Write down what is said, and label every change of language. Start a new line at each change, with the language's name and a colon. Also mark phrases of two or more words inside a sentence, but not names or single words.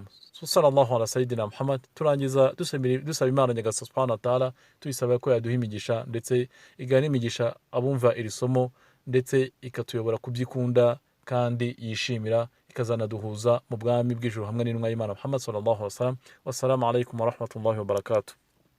Arabic: صلى الله على سيدنا محمد.
Kinyarwanda: Turangiza dusaba Imana Nyagasani
Arabic: سبحانه وتعالى
Kinyarwanda: tuyisaba ko yaduha imigisha, ndetse igana imigisha abumva iri somo, ndetse ikatuyobora kubyikunda kandi yishimira, ikazanaduhuza mu bwami bw'ijuru hamwe n'intumwa y'Imana Muhammad
Arabic: صلى الله عليه وسلم. والسلام عليكم ورحمة الله وبركاته.